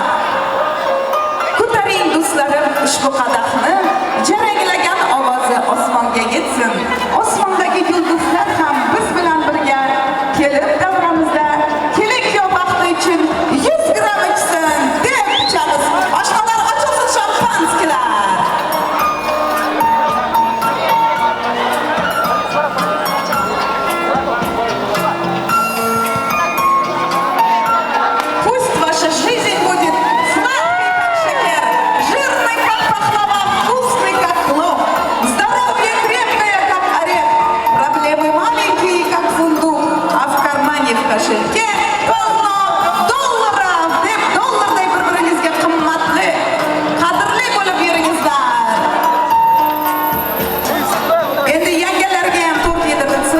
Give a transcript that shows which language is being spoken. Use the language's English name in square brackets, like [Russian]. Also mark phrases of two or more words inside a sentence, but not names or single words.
[Uzbek] Ko'taring do'stlarim ushbu qadahni, jaranglagan ovozi osmonga yetsin. Osmondagi yulduzlar ham biz bilan birga kelib davramizda kelin-kuyov baxti uchun 100 gram ichsin deb ichamiz. Oshxonalar ochilsin, shampanskilar. [Russian] Пусть ваша жизнь будет сладкой, как шекер, жирной, как пахлава, вкусной, как плов, здоровье крепкое, как орех, проблемы маленькие, как фундук, а в кармане, в кошельке полно долларов. [Uzbek] Deb dollarday bir-biringizga qimmatli, qadrli bo'lib yuringizlar. Endi yangalarga ham to'rt yedirilsin.